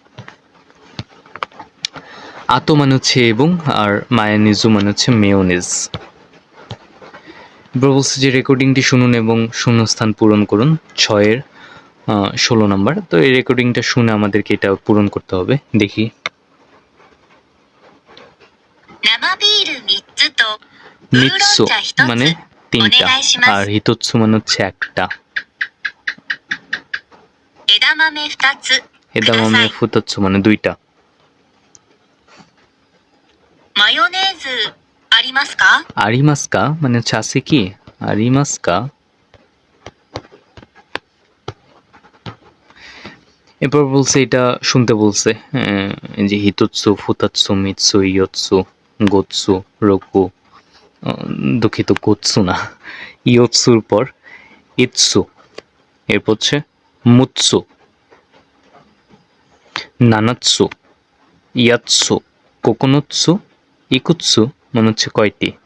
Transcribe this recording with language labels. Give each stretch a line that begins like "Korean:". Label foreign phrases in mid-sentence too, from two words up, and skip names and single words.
Bangla: আতো মানে হচ্ছে এবং, আর মায়োনিজু মানে হচ্ছে মেয়োনিজ। এবার বলছে যে রেকর্ডিংটি শুনুন এবং শূন্যস্থান পূরণ করুন। 6-16 নম্বর। তো এই রেকর্ডিংটা শুনে আমাদেরকে এটা পূরণ করতে হবে। দেখি।
Japanese: 生ビール3つとウーロン
Bangla: মিৎসু
Japanese: 茶1
Bangla: মানে
Japanese: つお
Bangla: 3টা
Japanese: 願いしま
Bangla: আর
Japanese: す。
Bangla: হিতোৎসু মানে হচ্ছে একটা।
Japanese: 枝豆2つくだ
Bangla: এদামামে
Japanese: さい。
Bangla: ফুতাৎসু মানে 2টা।
Japanese: マヨネーズありますか？
Bangla: আরিমাস্কা মানে হচ্ছে আছে কি? আরিমাস্কা। এরপর বলছে এটা শুনতে বলছে। এই যে
Japanese: ひとつ、ふたつ、みっつ、よっつ、ごつ、ろく,
Bangla: দুঃখিত গোৎসু না, ইয়োৎসুর পর ইৎসু, এরপর হচ্ছে
Japanese: むっつ、ななつ、やっつ、ここのつ、いくつ
Bangla: মানে হচ্ছে কয়টি।